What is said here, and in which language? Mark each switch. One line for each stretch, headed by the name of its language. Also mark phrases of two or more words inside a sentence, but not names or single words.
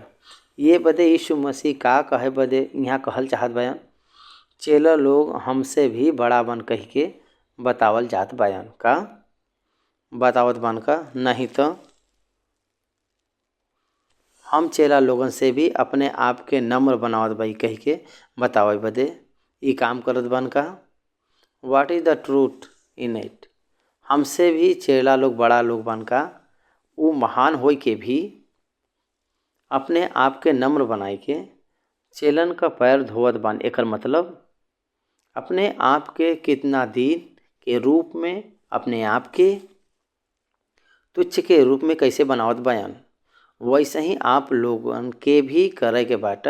Bhojpuri: ये बदे यीशु मसीह का कहे बदे यहाँ कहल चाहत बयान, चेला लोग हमसे भी बड़ा बन कह के बतावल जात बयान। का बतावत बन का नहीं तो हम चेला लोगन से भी अपने आप के नम्र बनावत बाई कह के बतावे बदे ई काम करत बन का।
English: what is the truth in it.
Bhojpuri: हमसे भी चेला लोग बड़ा लोग बन का वो महान होई के भी अपने आप के नम्र बनाए के चेलन का पैर धोवत बन। एकर मतलब अपने आप के कितना दिन के रूप में अपने आप के तुच्छ के रूप में कैसे बनावत बयान, वैसे ही आप लोगन के भी करे के बाटे।